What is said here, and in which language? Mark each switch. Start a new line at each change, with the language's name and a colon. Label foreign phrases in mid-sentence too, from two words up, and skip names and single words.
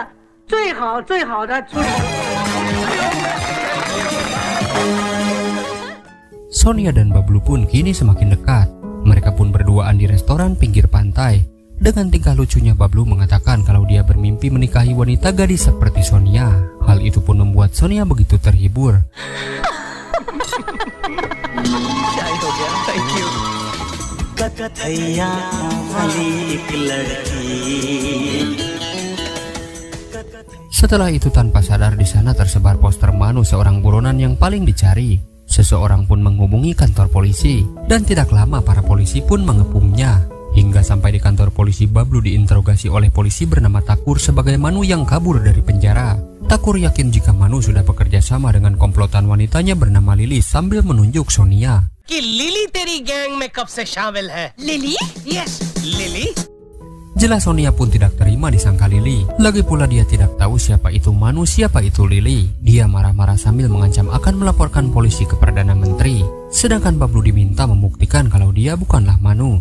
Indonesian: Sonia dan Bablu pun kini semakin dekat. Mereka pun berduaan di restoran pinggir pantai. Dengan tingkah lucunya Bablu mengatakan kalau dia bermimpi menikahi wanita gadis seperti Sonia. Hal itu pun membuat Sonia begitu terhibur.
English: Thank you.
Indonesian: Setelah itu tanpa sadar di sana tersebar poster Manu, seorang buronan yang paling dicari. Seseorang pun menghubungi kantor polisi dan tidak lama para polisi pun mengepungnya. Hingga sampai di kantor polisi Bablu diinterogasi oleh polisi bernama Takur sebagai Manu yang kabur dari penjara. Takur yakin jika Manu sudah bekerja sama dengan komplotan wanitanya bernama Lily sambil menunjuk Sonia.
Hindi: कि लिली तेरी गैंग में कब से शामिल है? Lily? Yes, लिली.
Indonesian: Jelas Sonia pun tidak terima disangka Lily. Lagi pula dia tidak tahu siapa itu Manu, siapa itu Lily. Dia marah-marah sambil mengancam akan melaporkan polisi ke Perdana Menteri. Sedangkan Bablu diminta membuktikan kalau dia bukanlah Manu.